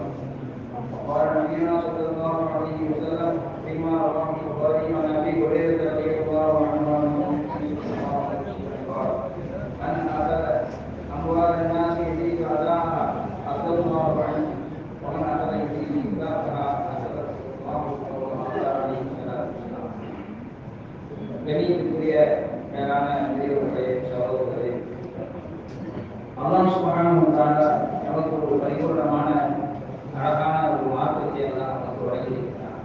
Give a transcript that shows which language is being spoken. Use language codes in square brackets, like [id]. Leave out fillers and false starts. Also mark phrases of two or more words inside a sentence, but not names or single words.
[ar] وقال نبينا صلى الله عليه وسلم فيما رواه البخاري عن أبي هريرة رضي الله عنه قال من أخذ أموال الناس يريد أداءها أخذ الله عنه ومن أخذ يريد إملاكها [ta] கணியத்துக்குரிய மேலான பெரியவர்களே சகோதரர்களே, [ar] الله سبحانه وتعالى [ta] நமக்கு ஒரு பரிபூர்ணமான அழகான ஒரு மார்க்கத்தை எல்லாம் நமக்கு வழங்கியிருக்கிறார்.